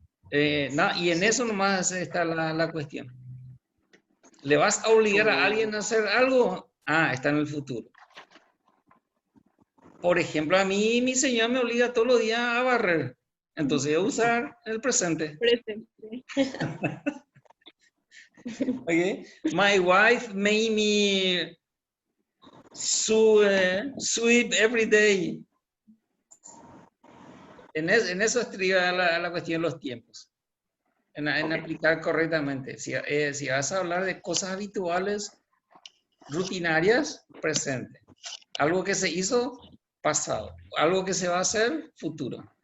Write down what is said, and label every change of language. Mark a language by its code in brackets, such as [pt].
[es] Y en eso nomás está la cuestión. ¿Le vas a obligar a alguien a hacer algo? Está en el futuro. Por ejemplo, a mí mi señora me obliga todos los días a barrer. Entonces voy a usar el presente. Presente. Okay. [en] My wife made me sweep every day. [es] En eso estriba la cuestión de los tiempos. En aplicar correctamente. Si vas a hablar de cosas habituales, rutinarias, presente. Algo que se hizo, pasado. Algo que se va a hacer, futuro.